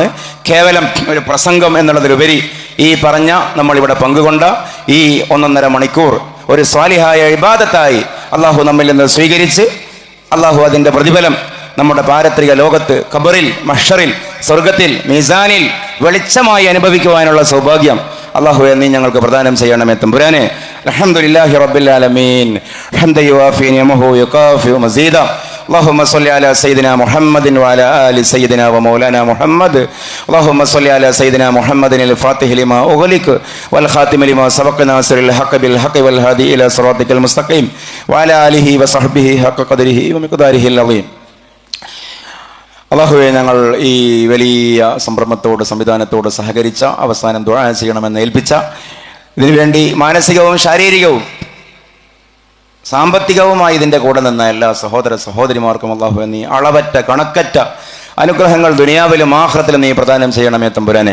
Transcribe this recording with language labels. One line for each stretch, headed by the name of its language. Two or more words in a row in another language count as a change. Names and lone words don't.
Malayalam: കേവലം ഒരു പ്രസംഗം എന്നുള്ളതിലുപരി ഈ പറഞ്ഞ നമ്മളിവിടെ പങ്കുകൊണ്ട ഈ 1.5 മണിക്കൂർ ഒരു സ്വാലിഹായ ഇബാദത്തായി അള്ളാഹു നമ്മിൽ നിന്ന് സ്വീകരിച്ച് അള്ളാഹു അതിൻ്റെ പ്രതിഫലം നമ്മുടെ പാരത്രിക ലോകത്ത്, ഖബറിൽ, മഹ്ശറിൽ, സ്വർഗത്തിൽ, മീസാനിൽ വെളിച്ചമായി അനുഭവിക്കുവാനുള്ള സൗഭാഗ്യം അള്ളാഹുവേ നീ ഞങ്ങൾക്ക് പ്രദാനം ചെയ്യണമേ തമ്പുരാനെ.
Arabic: الحمد لله رب العالمين حمدا يوافي نعمه ويكافئ مزيده. اللهم صل على سيدنا محمد وعلى آل سيدنا ومولانا محمد. اللهم صل على سيدنا محمد الفاتح لما أغلق والخاتم لما سبق ناصر الحق بالحق والهادي إلى صراطك المستقيم وعلى آله وصحبه حق قدره ومقداره العظيم.
Malayalam: അള്ളാഹുവെ, ഞങ്ങൾ ഈ വലിയ സംരംഭത്തോട്, സംവിധാനത്തോട് സഹകരിച്ച, അവസാനം ദുആ ചെയ്യണമെന്ന് ഏൽപ്പിച്ച, ഇതിനുവേണ്ടി മാനസികവും ശാരീരികവും സാമ്പത്തികവുമായി ഇതിൻ്റെ കൂടെ നിന്ന എല്ലാ സഹോദര സഹോദരിമാർക്കും അള്ളാഹു നീ അളവറ്റ കണക്കറ്റ അനുഗ്രഹങ്ങൾ ദുനിയാവിലും ആഖിറത്തിലും നീ പ്രദാനം ചെയ്യണമേ തമ്പുരാനെ.